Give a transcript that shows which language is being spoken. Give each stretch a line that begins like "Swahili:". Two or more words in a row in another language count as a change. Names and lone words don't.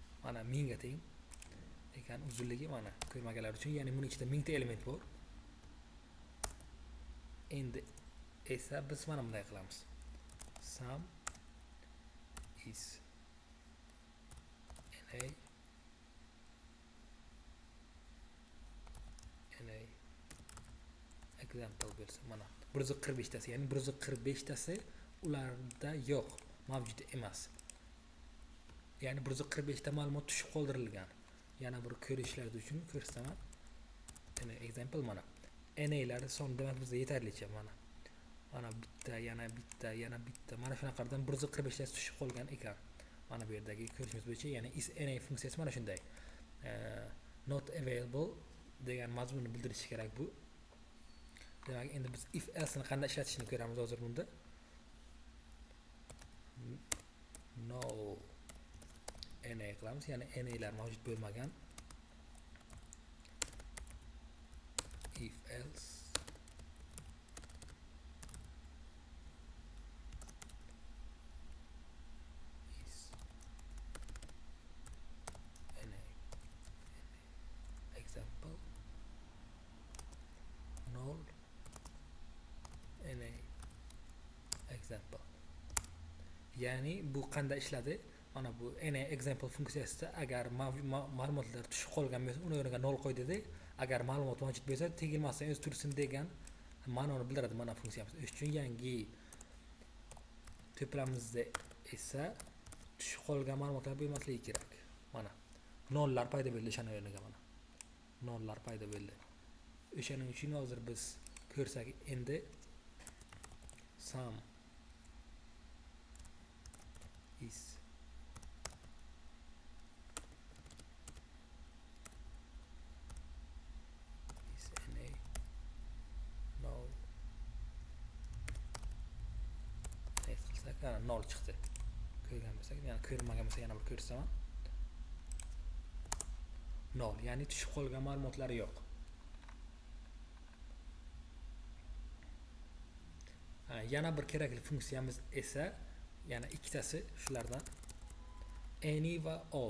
Uzbek: mana 1000 ga teng ekan uzunligi, mana ko'rmaganlar uchun, ya'ni buning ichida 1000 ta element bor. Endi esa biz mana bunday qilamiz.
English: Sum is na example bo'lsin.
Uzbek: Mana 145 tasi, ya'ni 145 tasi ularda yo'q, mavjud emas. Ya'ni 145 ta ma'lumot tushib qoldirilgan. Yana bir ko'rishlaringiz uchun ko'rsataman. Yana example mana. NA'lar soni demak bizga yetarlicha mana. Mana bitta, yana bitta, yana bitta. Mana shunaqadan 145 tasi tushib qolgan ekan. Mana bu yerdagi ko'rishingiz bo'yicha, ya'ni
English: is NA
Uzbek: funksiyasi mana shunday.
English: Not available
Uzbek: degan mazmunni bildirishi kerak bu. Demak, endi biz
English: if else
Uzbek: ni qanday ishlatishni ko'ramiz hozir bunda.
English: No NA
Uzbek: qilamiz, ya'ni NA'lar mavjud bo'lmagan.
English: If else is NA example null NA example.
Uzbek: Ya'ni bu qanday ishladi? Mana bu
English: NA example
Uzbek: funksiyasida agar ma'lumotlar tushib qolgan bo'lsa, uni o'rniga null qo'ydida, agar ma'lumot mavjud bo'lsa, tegilmasdan o'zi tursin degan ma'noni bildiradi mana funksiyamiz. O'sha uchun yangi to'plamimizda esa tushib qolgan ma'lumotlar bo'lmasligi kerak. Mana nollar paydo bo'ldi o'shaning o'rniga, mana nollar paydo bo'ldi. O'shaning uchun hozir biz ko'rsak, endi
English: sum is NA null
Uzbek: qilsak, null chiqdi. Ko'rgan bo'lsak, yana ko'rmagan bo'lsa yana bir ko'rsaman. Null, ya'ni tushib qolgan ma'lumotlari yo'q. Yana bir kerakli funksiyamiz esa yana ikkitasi shulardan any va all.